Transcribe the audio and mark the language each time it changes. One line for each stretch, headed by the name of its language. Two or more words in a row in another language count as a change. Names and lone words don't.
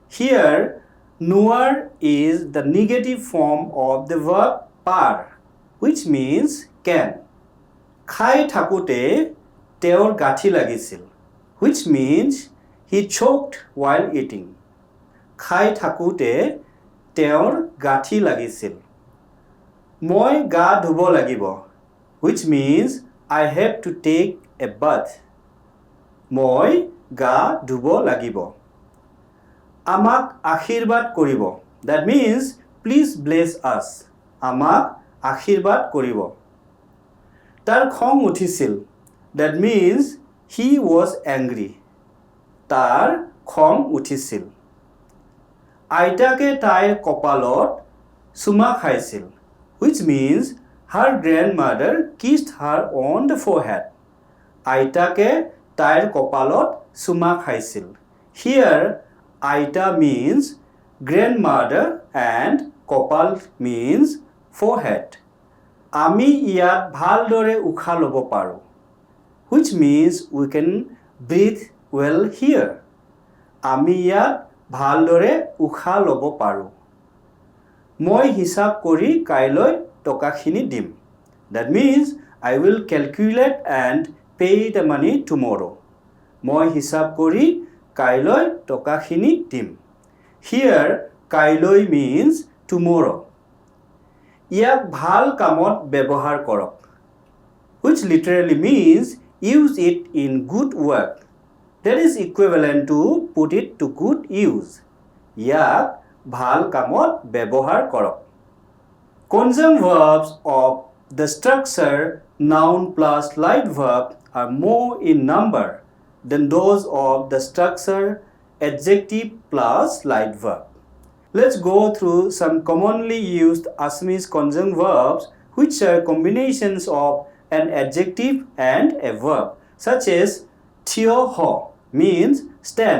English: Here, নোৱাৰ is the negative form of the verb পাৰ, which means can.
Assamese: খাই থাকোঁতে তেওঁৰ গাঁঠি লাগিছিল,
English: which means he choked while eating.
Assamese: খাই থাকোঁতে তেওঁৰ গাঁঠি লাগিছিল. মই গা ধুব লাগিব,
English: which means I have to take a bath.
Assamese: মই গা ধুব লাগিব. আমাক আশীৰ্বাদ কৰিব,
English: that means please bless us.
Assamese: আমাক আশীৰ্বাদ কৰিব. তাৰ খং উঠিছিল,
English: that means he was angry.
Assamese: তাৰ খং উঠিছিল. আইতাকে তাইৰ কপালত চুমা খাইছিল,
English: which means her grandmother kissed her on the forehead.
Assamese: আইতাকে তাইৰ কপালত চুমা খাইছিল.
English: Here, আইতা means grandmother and কপাল means forehead.
Assamese: আমি ইয়াত ভালদৰে উশাহ ল'ব পাৰোঁ,
English: which means we can breathe well here.
Assamese: আমি ইয়াত ভালদৰে উশাহ ল'ব পাৰোঁ. মই হিচাপ কৰি কাইলৈ টকাখিনি দিম.
English: That means I will calculate and pay the money tomorrow.
Assamese: মই হিচাপ কৰি কাইলৈ টকাখিনি দিম.
English: Here, কাইলৈ means tomorrow.
Assamese: ইয়াক ভাল কামত ব্যৱহাৰ কৰক,
English: which literally means use it in good work. That is equivalent to put it to good use.
Assamese: ইয়াক ভাল কামত ব্যৱহাৰ কৰক.
English: Conjunct verbs of the structure noun plus light verb are more in number than those of the structure adjective plus light verb. Let's go through some commonly used Assamese conjunct verbs which are combinations of an adjective and a verb, such as
Assamese: থিয় হ
English: means stand.